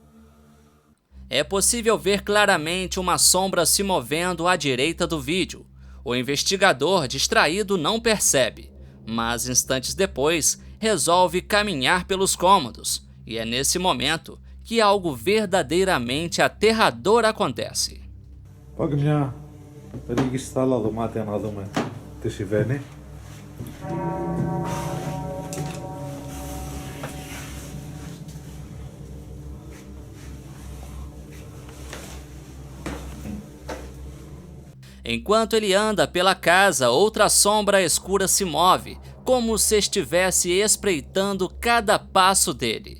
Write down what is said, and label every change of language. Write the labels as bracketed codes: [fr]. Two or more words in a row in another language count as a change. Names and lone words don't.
[pt] É possível ver claramente uma sombra se movendo à direita do vídeo. O investigador, distraído, não percebe, mas instantes depois resolve caminhar pelos cômodos, e é nesse momento que algo verdadeiramente aterrador acontece. [el] Πάγε μια περίγηση στα άλλα δωμάτια να δούμε τι συμβαίνει. [pt] Enquanto ele anda pela casa, outra sombra escura se move, como se estivesse espreitando cada passo dele.